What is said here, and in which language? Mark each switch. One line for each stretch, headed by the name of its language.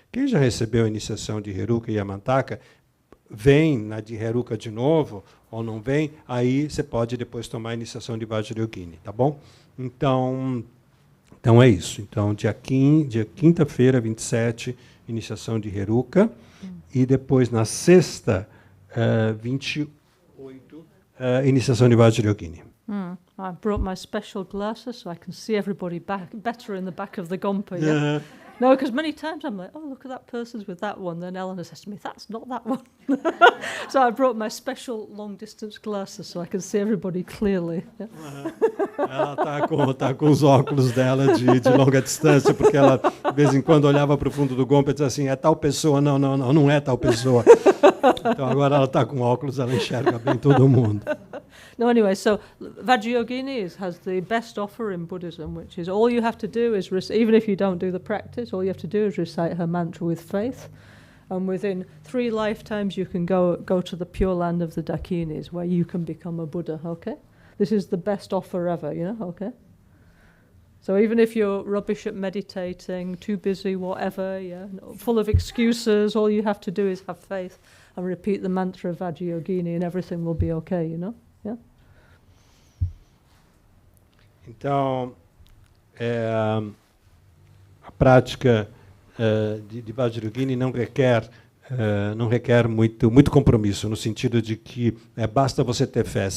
Portuguese: Quem já recebeu a iniciação de Heruka e Yamantaka, vem na de Heruka de novo, ou não vem, aí você pode depois tomar a iniciação de Vajrayogini, tá bom? Então é isso. Então, dia quinta-feira, 27, iniciação de Heruka, e depois, na sexta, 28, iniciação de Vajrayogini.
English: I brought my special glasses so I can see everybody better in the back of the Gompa. Yeah? No, because many times I'm like, oh, look at that person's with that one. Then Eleanor says to me, that's not that one. So I brought my special long-distance glasses so I can see everybody clearly. Yeah?
Portuguese: Ela tá com os óculos dela de longa distância, porque ela, de vez em quando, olhava para o fundo do Gompa e dizia assim, é tal pessoa. Não é tal pessoa. Então agora ela está com óculos, ela enxerga bem todo mundo.
English: No, anyway, so Vajrayogini has the best offer in Buddhism, which is all you have to do is, even if you don't do the practice, all you have to do is recite her mantra with faith. And within 3 lifetimes, you can go to the pure land of the Dakinis, where you can become a Buddha, okay? This is the best offer ever, you know, okay? So even if you're rubbish at meditating, too busy, whatever, yeah, full of excuses, all you have to do is have faith and repeat the mantra of Vajrayogini and everything will be okay, you know? Yeah.
Portuguese: Então, a prática de Vajrayogini não requer muito compromisso, no sentido de que basta você ter fé.